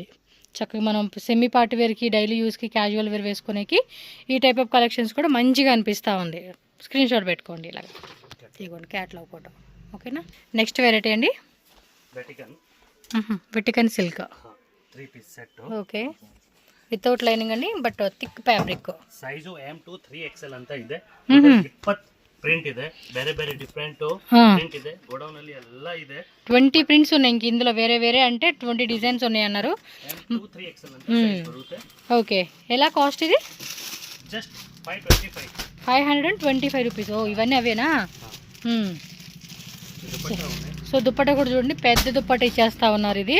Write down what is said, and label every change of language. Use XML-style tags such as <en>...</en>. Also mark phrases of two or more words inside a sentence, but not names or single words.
<te>చక్కగా మనం</te> <en>semi party wearకి, daily useకి, casual wear</en> <te>వేసుకునేకి ఈ</te> <en>type of collections</en> <te>కూడా మంచిగా అనిపిస్తూ ఉంది.</te> <en>screen shot</en> <te>పెట్టుకోండి ఇలాగ. ఇదిగోండి</te> <en>catalog photo.</en> <te>ఓకేనా?</te> <en>next variety అండి వెటికన్ సిల్క్ 3 piece set. ఓకే, without lining అండి, but thick fabric.</en> <kn>ಸೈಜು M2 3XL ಅಂತ ಇದೆ. 20 ಪ್ರಿಂಟ್ ಇದೆ, ಬೇರೆ ಬೇರೆ</kn> <en>different print</en> <kn>ಇದೆ. ಗೋಡೌನ್ ಅಲ್ಲಿ ಎಲ್ಲ ಇದೆ.</kn> <te>20 ప్రింట్స్ ఉన్నాయి ఇంక ఇందులో, వేరే వేరే అంటే 20 డిజైన్స్ ఉన్నాయి అన్నారు.</te> <kn>M2 3XL ಅಂತ సైజ్ బರುತ್ತೆ.</kn> <te>ఓకే, ఎలా కాస్ట్ ఇది? జస్ట్ 525 రూపీస్. ఓ, ఇవన్నీ అవేనా? సో దుప్పట కూడా చూడండి, పెద్ద దుప్పట ఇచ్చేస్తా ఉన్నారు ఇది.</te>